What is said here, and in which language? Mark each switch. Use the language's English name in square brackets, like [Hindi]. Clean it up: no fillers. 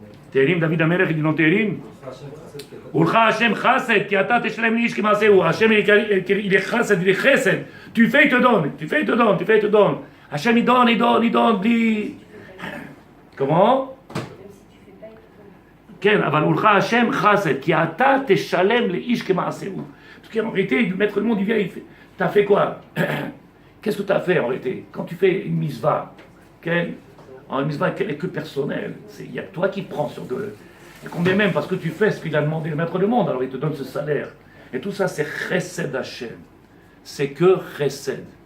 [Hebrew] תהילים, דוד המלך, [French] dit dans [Hebrew] תהילים, ולך השם חסד, כי אתה תשלם לאיש כמעשהו. [French] Hachem, il est chassid, il est chesed. Tu fais, il te donne, tu fais, il te donne, tu fais, il te donne. Hachem, il donne, bli... Comment? [Hebrew] כן, אבל ולך השם חסד, כי אתה תשלם לאיש כמעשהו. [French] Parce qu'en réalité, le maître du monde, il vient, il fait, t'as fait quoi? Qu'est-ce que t'as fait en réalité? Quand tu fais une misva, une misva qui n'est que personnelle, il y a toi qui prends sur de... Et combien même, parce que tu fais ce qu'il a demandé le maître du monde, alors il te donne ce salaire. Et tout ça, c'est chesed Hachem. C'est que chesed.